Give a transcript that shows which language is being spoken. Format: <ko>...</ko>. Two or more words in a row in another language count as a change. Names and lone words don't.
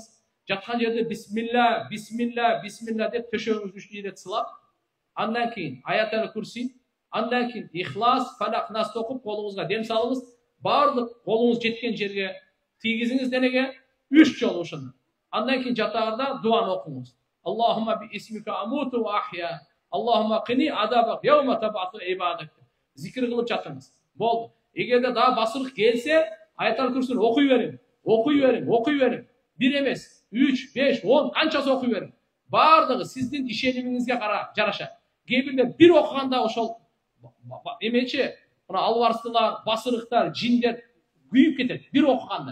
<ky>Жаткан жерде бисмилла, бисмилла, бисмилла деп төшөгүңүздү 3 ирет сылап, андан кийин аяттар курси, андан кийин ихлас, фалак, нас окуп колуңузга дем салыңыз. Баардык колуңуз жеткен жерге тийгизиңиз денеге 3 жолу ушуну. Андан кийин жатаарда дуаны окуңуз.</ky> <ar>اللهم باسمك أموت وأحيا. اللهم قني عذابك يوم تبعث عبادك.</ar> <ky>Зикир кылып жатыңыз. Болду. Эгерде дагы басырык келсе, аяттар курсун окуй бериң. Окуй бериң, окуй бериң. 1 эмес, 3, 5, 10 канчасы окуй бериң. Бардыгы сиздин ишенимиңизге жараша. Кээ бирлер бир окуганда ошол эмечи, мына албарстылар, басырыктар, жиндер күйүп кетет бир окуганда.</ky>